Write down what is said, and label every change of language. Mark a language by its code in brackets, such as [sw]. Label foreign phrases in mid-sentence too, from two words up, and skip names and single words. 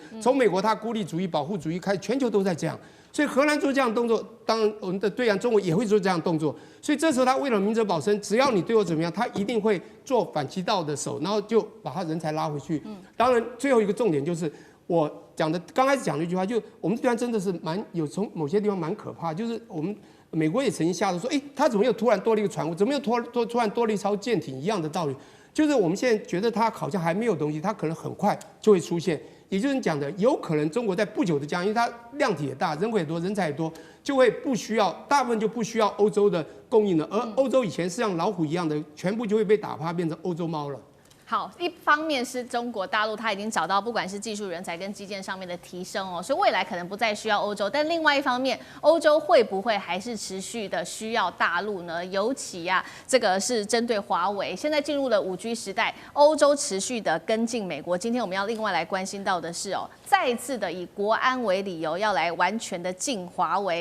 [zh] 從美國他孤立主義、保護主義開始，全球都在這樣。所以荷蘭做這樣的動作，當然我們的對岸中國也會做這樣的動作。所以這時候他為了明哲保身，只要你對我怎麼樣，他一定會做反其道的手，然後就把他人才拉回去。當然最後一個重點就是我講的剛開始講的一句話，就我們對岸真的是從某些地方蠻可怕，就是我們美國也曾經嚇得說，他怎麼又突然多了一個船塢，怎麼又突然多了一艘艦艇一樣的道理，就是我們現在覺得它好像還沒有東西，它可能很快就會出現。也就是你講的，有可能中國在不久的將來，因為它量體也大，人口也多，人才也多，就會不需要，大部分就不需要歐洲的供應了，而歐洲以前是像老虎一樣的，全部就會被打趴，變成歐洲貓了。好，一方面是中國大陸它已經找到不管是技術人才跟基建上面的提升哦，所以未來可能不再需要歐洲。但另外一方面，歐洲會不會還是持續的需要大陸呢？尤其啊，這個是針對華為，現在進入了5G 時代，歐洲持續的跟進美國。今天我們要另外來關心到的是哦，再次的以國安為理由要來完全的禁華為。